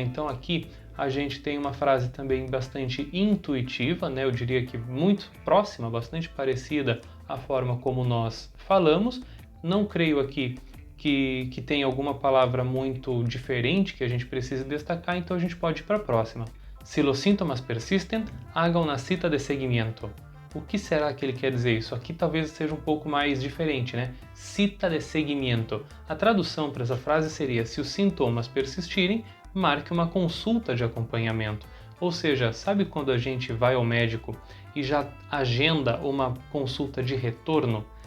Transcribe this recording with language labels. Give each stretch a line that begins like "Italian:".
Portuguese: Então aqui a gente tem uma frase também bastante intuitiva, né? Eu diria que muito próxima, bastante parecida à forma como nós falamos. Não creio aqui que tem alguma palavra muito diferente que a gente precise destacar, então a gente pode ir para a próxima.
Spanish: "Si los síntomas persisten, haga una cita de seguimiento".
Portuguese: O que será que ele quer dizer isso? Aqui talvez seja um pouco mais diferente, né?
Spanish: Cita de seguimiento.
Portuguese: A tradução para essa frase seria: se os sintomas persistirem, marque uma consulta de acompanhamento. Ou seja, sabe quando a gente vai ao médico e já agenda uma consulta de retorno?